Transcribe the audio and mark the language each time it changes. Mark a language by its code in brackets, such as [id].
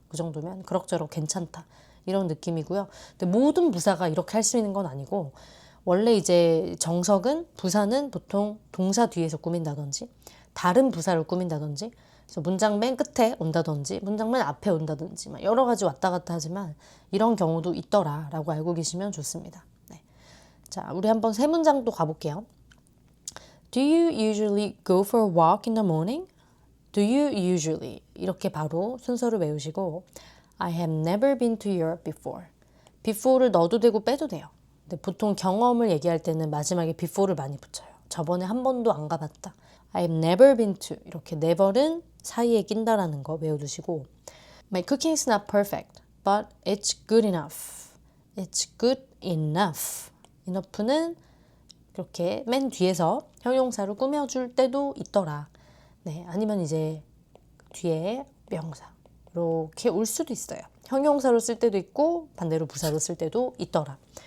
[ko] 그 정도면 그럭저럭 괜찮다. 이런 느낌이고요. 근데 모든 부사가 이렇게 할 수 있는 건 아니고 원래 이제 정석은 부사는 보통 동사 뒤에서 꾸민다든지 다른 부사를 꾸민다든지 그래서 문장 맨 끝에 온다든지 문장 맨 앞에 온다든지 여러 가지 왔다 갔다 하지만 이런 경우도 있더라라고 알고 계시면 좋습니다. 네. 자, 우리 한번 세 문장 또 가볼게요. [en] Do you usually go for a walk in the morning? Do you usually [ko] 이렇게 바로 순서를 외우시고 [en] I have never been to Europe before. [ko] before를 넣어도 되고 빼도 돼요. 근데 보통 경험을 얘기할 때는 마지막에 before를 많이 붙여요. 저번에 한 번도 안 가봤다. [en] I have never been to [ko] 이렇게 never는 사이에 낀다라는 거 외워두시고 [en] My cooking is not perfect, but it's good enough. It's good enough. [ko] enough는 이렇게 맨 뒤에서 형용사로 꾸며줄 때도 있더라. 네, 아니면 이제 뒤에 명사 이렇게 올 수도 있어요. 형용사로 쓸 때도 있고 반대로 부사로 쓸 때도 있더라.